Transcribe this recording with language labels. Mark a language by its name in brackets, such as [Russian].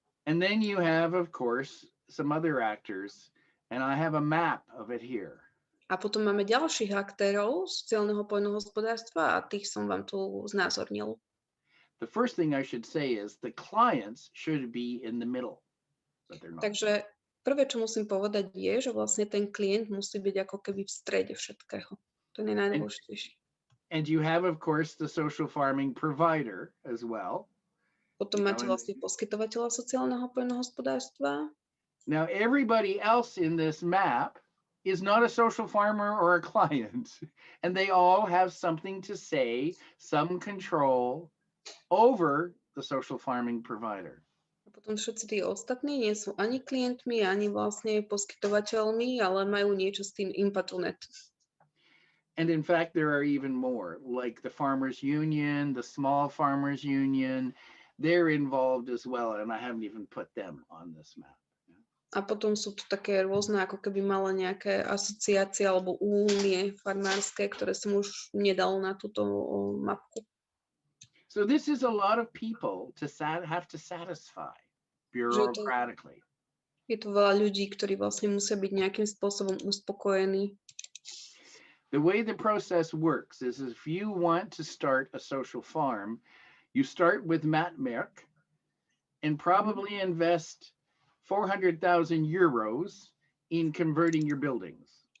[English] And then you have, of course, some other actors, and I have a map of it here. [Slovak] A potom máme ďalších aktérov sociálneho poľnohospodárstva a tých som vám tu znázornil. [English] The first thing I should say is the clients should be in the middle, but they're not. [Slovak] Takže prvé, čo musím povedať, je, že vlastne ten klient musí byť ako keby v strede všetkého. To je najdôležitejšie. [English] And you have, of course, the social farming provider as well. [Slovak] Potom máte vlastne poskytovateľa sociálneho poľnohospodárstva. [English] Now, everybody else in this map is not a social farmer or a client, and they all have something to say, some control over the social farming provider. [Slovak] A potom všetci tí ostatní nie sú ani klientmi, ani vlastne poskytovateľmi, ale majú niečo s tým impatunet. [English] And in fact, there are even more, like the Farmers Union, the Small Farmers Union, they're involved as well, and I haven't even put them on this map. [Slovak] A potom sú tu také rôzne, ako keby mala nejaké asociácie alebo únie farmárske, ktoré som už nedal na túto mapku. [English] So this is a lot of people to have to satisfy bureaucratically. [Slovak] Je to veľa ľudí, ktorí vlastne musia byť nejakým spôsobom uspokojení. [English] The way the process works is if you want to start a social farm, you start with Matmerk and probably invest 400,000 euros in converting your buildings.